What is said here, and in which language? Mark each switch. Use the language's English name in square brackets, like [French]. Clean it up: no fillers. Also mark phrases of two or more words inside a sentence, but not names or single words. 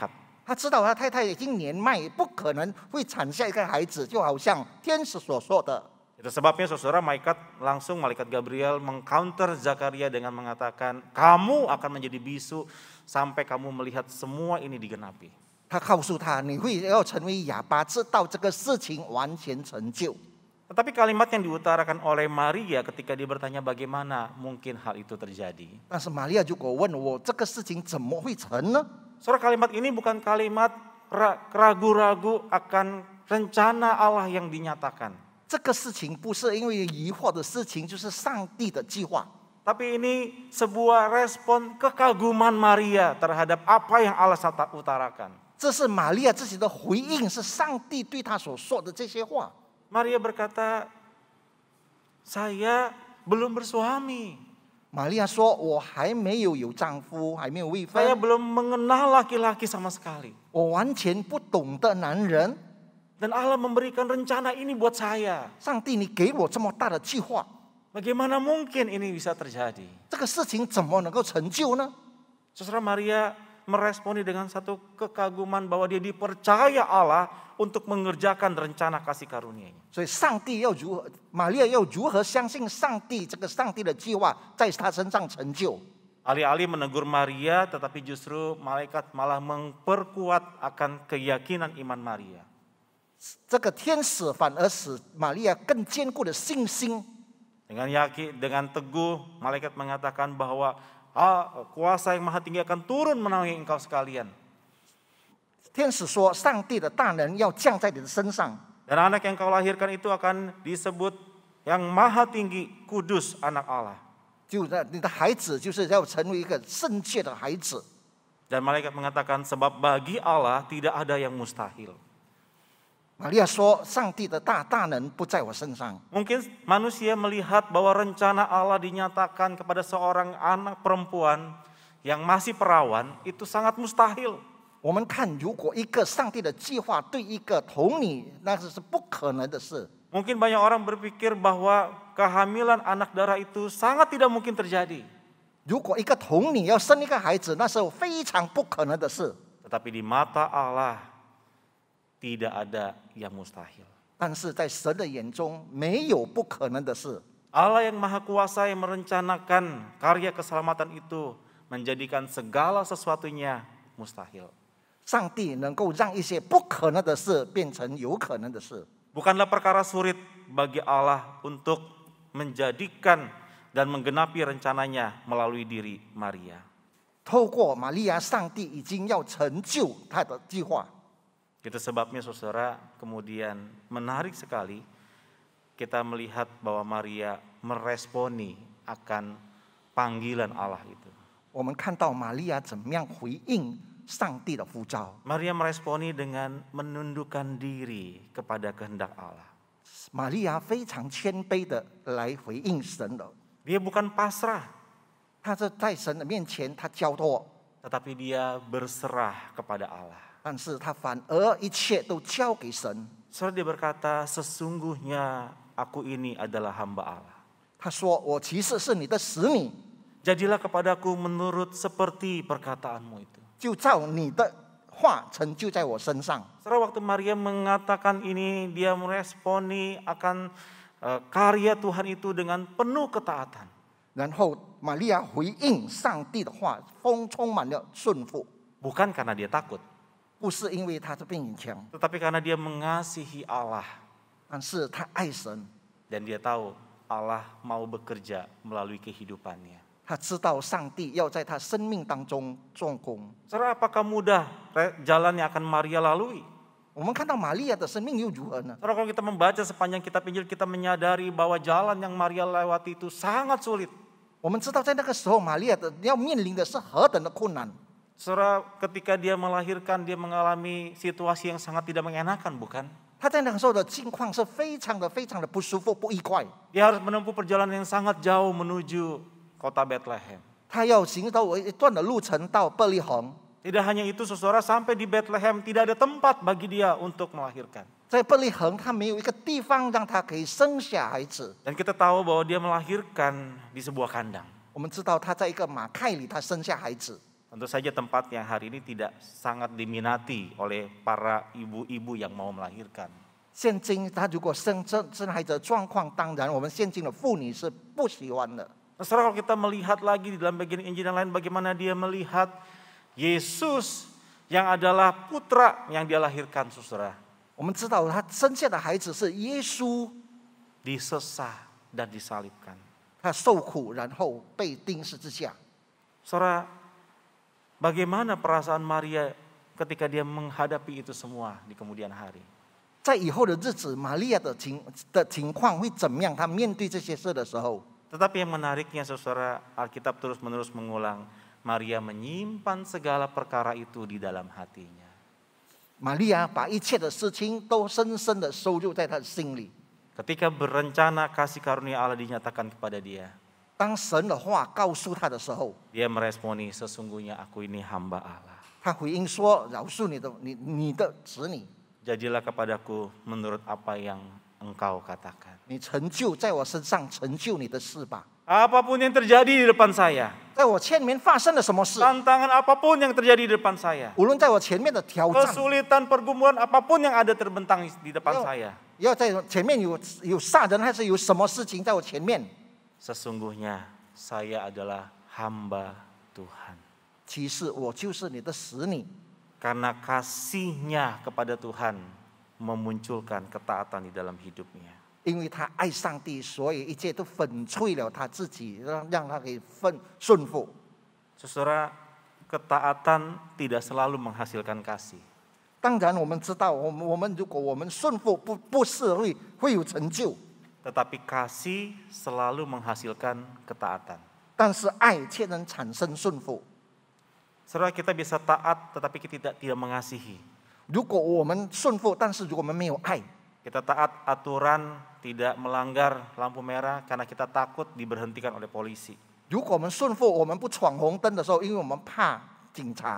[Chinese] 他知道他太太已经年迈，不可能会产下一个孩子，就好像天使所说的。 [Indonesian] Itu sebabnya saudara, malaikat Gabriel mengcounter Zakaria dengan mengatakan, kamu akan menjadi bisu sampai kamu melihat semua ini digenapi. [Chinese] 他告诉他，你会要成为哑巴，直到这个事情完全成就。 [Indonesian] Tetapi kalimat yang diutarakan oleh Maria ketika dia bertanya bagaimana mungkin hal itu terjadi. [Chinese] 但是玛利亚如果问我这个事情怎么会成呢？ [Indonesian] Saudara, kalimat ini bukan kalimat ragu-ragu akan rencana Allah yang dinyatakan. [Chinese] 这个事情不是因为疑惑的事情，就是上帝的计划。 [Indonesian] Tapi ini sebuah respon kekaguman Maria terhadap apa yang Allah utarakan. [Chinese] 这是玛利亚自己的回应，是上帝对她所说的这些话。 [Indonesian] Maria berkata, saya belum bersuami. [Chinese] 玛利亚说：“我还没有丈夫，还没有未 [Indonesian] Saya [Chinese] 婚， [Indonesian] belum mengenal laki-laki sama sekali. [Chinese] 我完全不懂得男人。 [Indonesian] Dan Allah memberikan rencana ini buat saya. [Chinese] 上帝，你给我这么大的计划， [Indonesian] Bagaimana mungkin ini bisa terjadi?” [Chinese] 这个事情怎么能够成就呢？ [Indonesian] Saudara, Maria meresponi dengan satu kekaguman bahwa dia dipercaya Allah untuk mengerjakan rencana kasih karunia-Nya. [Chinese] 所以，上帝要如何，玛利亚要如何相信上帝这个上帝的计划在她身上成就？ [Indonesian] Alih-alih menegur Maria, tetapi justru malaikat malah memperkuat akan keyakinan iman Maria. [Chinese] 这个天使反而使玛利亚更坚固的信心。 [Indonesian] Dengan teguh, malaikat mengatakan bahwa kuasa yang maha tinggi akan turun menaungi engkau sekalian. [Chinese] 天使说：“上帝的大能要降在你的身上。” [Indonesian] Dan anak yang kau lahirkan itu akan disebut yang maha tinggi, kudus, anak Allah. [Chinese] 就你的孩子就是要成为一个圣洁的孩子。 [Indonesian] Dan malaikat mengatakan sebab bagi Allah tidak ada yang mustahil. [Chinese] 玛利亚说：“上帝的大能不在我身上。” [Indonesian] Mungkin manusia melihat bahwa rencana Allah dinyatakan kepada seorang anak perempuan yang masih perawan itu sangat mustahil. [Chinese] 我们看，如果一个上帝的计划对一个童女，那是不可能的事。 [Indonesian] Mungkin banyak orang berpikir bahwa kehamilan anak darah itu sangat tidak mungkin terjadi. [Chinese] 如果一个童女要生一个孩子，那是非常不可能的事。 [Indonesian] Tetapi di mata Allah tidak ada yang mustahil. [Chinese] 但是在神的眼中，没有不可能的事。 [Indonesian] Allah yang maha kuasa yang merencanakan karya keselamatan itu menjadikan segala sesuatunya mustahil. [Chinese] 上帝能够让一些不可能的事变成有可能的事。 [Indonesian] Bukanlah perkara sulit bagi Allah untuk menjadikan dan menggenapi rencananya melalui diri Maria. [Chinese] 透过玛利亚，上帝已经要成就他的计划。 [Indonesian] Itu sebabnya saudara, kemudian menarik sekali kita melihat bahwa Maria meresponi akan panggilan Allah itu. [Chinese] 我们看到玛利亚怎么样回应上帝的呼召。 [Indonesian] Maria meresponi dengan menundukkan diri kepada kehendak Allah. [Chinese] 玛利亚非常谦卑的来回应神的， [Indonesian] Dia bukan pasrah, [Chinese] 她在神的面前，她交托， [Indonesian] tetapi dia berserah kepada Allah. [Chinese] 但是她反而一切都交给神。 [Indonesian] Saudara, dia berkata, sesungguhnya aku ini adalah hamba Allah. [Chinese] 她说：“我其实是你的使女， [Indonesian] Jadilah kepadaku menurut seperti perkataanmu itu. [Chinese] 就照你的话成就在我身上。” [Indonesian] Saudara, waktu Maria mengatakan ini, dia meresponi akan karya Tuhan itu dengan penuh ketaatan. [Chinese] 然后玛利亚回应上帝的话，充满了顺服， [Indonesian] Bukan karena dia takut, [Chinese] 不是因为她是病强， [Indonesian] tetapi karena dia mengasihi Allah. [Chinese] 但是她爱神， [Indonesian] Dan dia tahu Allah mau bekerja melalui kehidupannya. [Chinese] 她知道上帝要在她生命当中做工。 [Indonesian] Saudara, apakah mudah jalan yang akan Maria lalui? [Chinese] 我们看到玛利亚的生命又如何呢？ [Indonesian] Saudara, kalau kita membaca sepanjang kitab Injil, kita menyadari bahwa jalan yang Maria lewati itu sangat sulit. [Chinese] 我们知道在那个时候，玛利亚的要面临的是何等的困难。 [Indonesian] Saudara, ketika dia melahirkan, dia mengalami situasi yang sangat tidak mengenakan, bukan? [Chinese] 她在那个时候的境况是非常的不舒服、不愉快。 [Indonesian] Dia harus menempuh perjalanan yang sangat jauh menuju kota Bethlehem. [Chinese] 她要行走一段的路程到伯利恒， [Indonesian] Tidak hanya itu, saudara, sampai di Bethlehem tidak ada tempat bagi dia untuk melahirkan. [Chinese] 在伯利恒，她没有一个地方让她可以生下孩子。 [Indonesian] Dan kita tahu bahwa dia melahirkan di sebuah kandang. [Chinese] 我们知道她在一个马厩里，她生下孩子。 [Indonesian] Tentu saja tempat yang hari ini tidak sangat diminati oleh para ibu-ibu yang mau melahirkan. [Chinese] 现今她如果生孩子的状况，当然我们现今的妇女是不喜欢的。 [Indonesian] Nah, saudara, kalau kita melihat lagi di dalam bagian Injil yang lain, bagaimana dia melihat Yesus yang adalah putra yang dia lahirkan, saudara, [Chinese] 我们知道他生下的孩子是耶稣， [Indonesian] disesah dan disalibkan. [Chinese] 他受苦然后被钉十字架。 [Indonesian] Saudara, bagaimana perasaan Maria ketika dia menghadapi itu semua di kemudian hari? [Chinese] 在以后的日子，玛利亚的情况会怎么样？她面对这些事的时候， [Indonesian] Tetapi yang menariknya, saudara, Alkitab terus-menerus mengulang, Maria menyimpan segala perkara itu di dalam hatinya. [Chinese] 玛利亚把一切的事情都深深的收入在她的心里。 [Indonesian] Ketika berencana kasih karunia Allah dinyatakan kepada dia, [Chinese] 当神的话告诉她的时候， [Indonesian] dia meresponi, sesungguhnya aku ini hamba Allah. [Chinese] 她回应说：“饶恕你的子女， [Indonesian] Jadilah kepadaku menurut apa yang engkau katakan. [Chinese] 你成就在我身上成就你的事吧。 [Indonesian] Apapun yang terjadi di depan saya, [Chinese] 在我前面发生了什么事， [Indonesian] tantangan apapun yang terjadi di depan saya, [Chinese] 无论在我前面的挑战， [Indonesian] kesulitan pergumulan apapun yang ada terbentang di depan saya, [Chinese] 要在前面有杀人，还是有什么事情在我前面， [Indonesian] sesungguhnya saya adalah hamba Tuhan. [Chinese] 其实我就是你的使女。 [Indonesian] Karena kasihnya kepada Tuhan memunculkan ketaatan di dalam hidupnya. [Chinese] 因为他爱上帝，所以一切都粉碎了他自己，让他可以顺服。 [Indonesian] Saudara, ketaatan tidak selalu menghasilkan kasih. [Chinese] 当然，我们知道，如果我们顺服，不是会有成就， [Indonesian] Tetapi kasih selalu menghasilkan ketaatan. [Chinese] 但是爱却能产生顺服。 [Indonesian] Saudara, kita bisa taat tetapi kita tidak mengasihi. [Chinese] 如果我们顺服，但是如果我们没有爱， [Indonesian] Kita taat aturan, tidak melanggar lampu merah karena kita takut diberhentikan oleh polisi. [Chinese] 如果我们顺服，我们不闯红灯的时候，因为我们怕警察。